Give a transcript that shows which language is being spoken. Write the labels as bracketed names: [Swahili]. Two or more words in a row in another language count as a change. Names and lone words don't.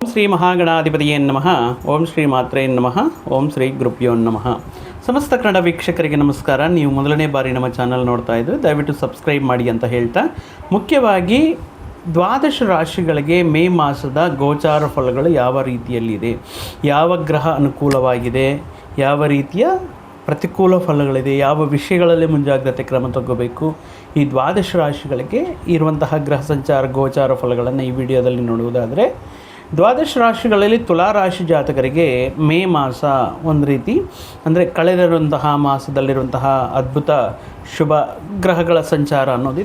[Sanskrit] ಶ್ರೀ ಮಹಾಗಣಾಧಿಪತಿಯೇ ನಮಃ. ಓಂ ಶ್ರೀ ಮಾತ್ರೇ ನಮಃ. ಓಂ ಶ್ರೀ ಗುರುಭ್ಯೋ ನಮಃ. [Kannada] ಸಮಸ್ತ ಕನ್ನಡ ವೀಕ್ಷಕರಿಗೆ ನಮಸ್ಕಾರ. ನೀವು ಮೊದಲನೇ ಬಾರಿ ನಮ್ಮ ಚಾನಲ್ ನೋಡ್ತಾ ಇದ್ದರೆ ದಯವಿಟ್ಟು ಸಬ್ಸ್ಕ್ರೈಬ್ ಮಾಡಿ ಅಂತ ಹೇಳ್ತಾ, ಮುಖ್ಯವಾಗಿ ದ್ವಾದಶ ರಾಶಿಗಳಿಗೆ ಮೇ ಮಾಸದ ಗೋಚಾರ ಫಲಗಳು ಯಾವ ರೀತಿಯಲ್ಲಿದೆ, ಯಾವ ಗ್ರಹ ಅನುಕೂಲವಾಗಿದೆ, ಯಾವ ರೀತಿಯ ಪ್ರತಿಕೂಲ ಫಲಗಳಿದೆ, ಯಾವ ವಿಷಯಗಳಲ್ಲಿ ಮುಂಜಾಗ್ರತೆ ಕ್ರಮ ತಗೋಬೇಕು, ಈ ದ್ವಾದಶ ರಾಶಿಗಳಿಗೆ ಇರುವಂತಹ ಗ್ರಹ ಸಂಚಾರ ಗೋಚಾರ ಫಲಗಳನ್ನು ಈ ವಿಡಿಯೋದಲ್ಲಿ ನೋಡುವುದಾದರೆ, ದ್ವಾದಶ ರಾಶಿಗಳಲ್ಲಿ ತುಲಾ ರಾಶಿ ಜಾತಕರಿಗೆ ಮೇ ಮಾಸ ಒಂದು ರೀತಿ ಅಂದರೆ ಕಳೆದಿರುವಂತಹ ಮಾಸದಲ್ಲಿರುವಂತಹ ಅದ್ಭುತ ಶುಭ ಗ್ರಹಗಳ ಸಂಚಾರ ಅನ್ನೋದಿದೆ.